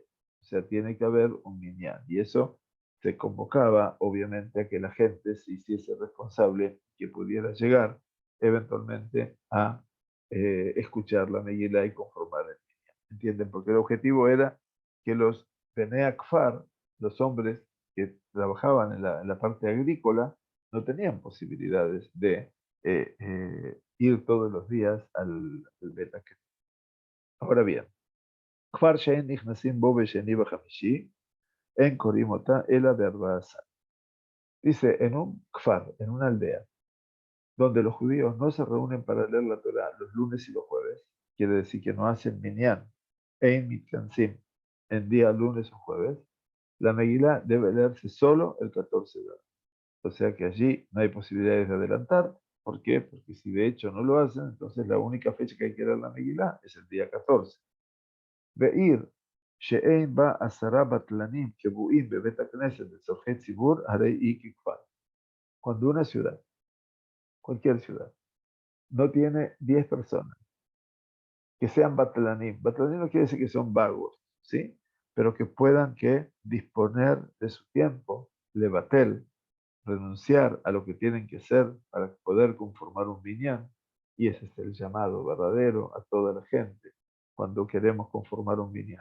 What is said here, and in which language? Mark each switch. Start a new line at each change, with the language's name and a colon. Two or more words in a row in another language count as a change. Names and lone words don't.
Spanish: O sea, tiene que haber un minyan. Y eso se convocaba, obviamente, a que la gente se hiciese responsable, que pudiera llegar eventualmente a escuchar la Megilá y conformar el minyan. ¿Entienden? Porque el objetivo era que los
Hebrew: בני הכפר,
Spanish: los hombres que trabajaban en la parte agrícola, no tenían posibilidades de ir todos los días al Beta. Ahora bien,
Hebrew: כפר שאין נכנסים בו בשני ובחמישי, אין קורין אותה אלא בארבעה עשר.
Spanish: Dice, en un kfar, en una aldea, donde los judíos no se reúnen para leer la Torah los lunes y los jueves, quiere decir que no hacen minyan,
Hebrew: אין מתכנסים,
Spanish: en día lunes o jueves, la Megilá debe leerse solo el 14 de abril. O sea que allí no hay posibilidades de adelantar. ¿Por qué? Porque si de hecho no lo hacen, entonces la única fecha que hay que leer la Megilá es el día 14.
Hebrew: ועיר, שאין בה עשרה בטלנים קבועים בבית הכנסת לצורכי ציבור, הרי היא ככפר.
Spanish: Cuando una ciudad, cualquier ciudad, no tiene 10 personas que sean batlanim, batlanim no quiere decir que son vagos, ¿sí? Pero que puedan que disponer de su tiempo, levatel, renunciar a lo que tienen que hacer para poder conformar un binyan, y ese es el llamado verdadero a toda la gente cuando queremos conformar un binyan.